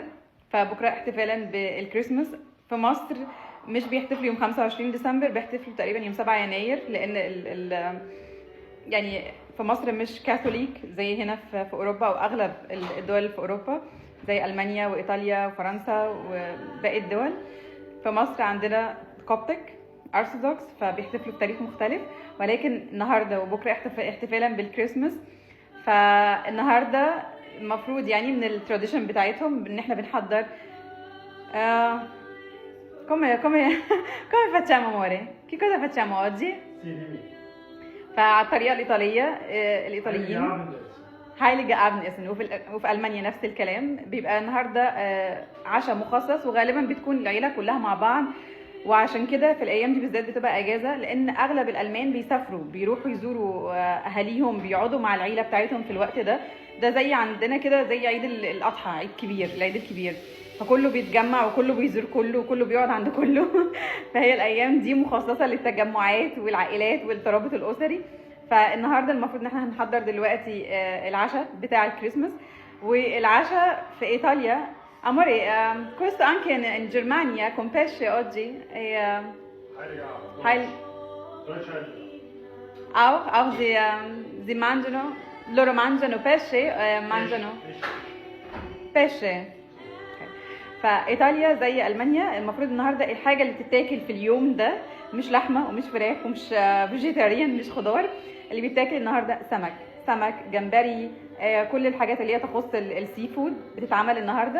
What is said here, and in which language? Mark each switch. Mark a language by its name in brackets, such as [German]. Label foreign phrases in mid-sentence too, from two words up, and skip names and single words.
[Arabic] فبكره احتفالا بالكريسماس في مصر مش بيحتفلوا يوم 25 ديسمبر، بيحتفلوا تقريبا يوم 7 يناير، لان يعني في مصر مش كاثوليك زي هنا في اوروبا، او اغلب الدول اللي في اوروبا زي المانيا وايطاليا وفرنسا وباقي الدول. في مصر عندنا [English] Coptic Orthodox, [Arabic] فبيحتفلوا بتاريخ مختلف. ولكن النهارده وبكره احتفالا بالكريسماس، فالنهارده المفروض يعني من التراديشن بتاعتهم ان احنا بنحضر [Italian] come facciamo amore? Che cosa facciamo oggi? [Arabic] فعلى الطريقه الايطاليه، الايطاليين هايليجا ابن اسن، وفي المانيا نفس الكلام. بيبقى النهارده عشاء مخصص، وغالبا بتكون العيله كلها مع بعض. وعشان كده في الايام دي بالذات بتبقى اجازه، لان اغلب الالمان بيسافروا بيروحوا يزوروا اهاليهم، بيقعدوا مع العيله بتاعتهم في الوقت ده. ده زي عندنا كده زي عيد الاضحى، عيد كبير، العيد الكبير، فكله بيتجمع وكله بيزور كله وكله بيقعد عند كله. فهي الايام دي مخصصه للتجمعات والعائلات والترابط الاسري. فالنهارده المفروض ان احنا هنحضر دلوقتي العشاء بتاع الكريسماس. والعشاء في ايطاليا [Italian] amore, questo anche in Germania con pesce oggi [German] auch sie [Italian] mangiano, loro mangiano pesce, mangiano pesce. [Arabic] فايطاليا زي المانيا المفروض النهارده الحاجه اللي بتتاكل في اليوم ده مش لحمه ومش فراخ ومش فيجيتيريان، مش خضار. اللي بيتاكل النهارده سمك جمبري، كل الحاجات اللي هي تخص [English] sea food [Arabic] بتتعمل النهارده.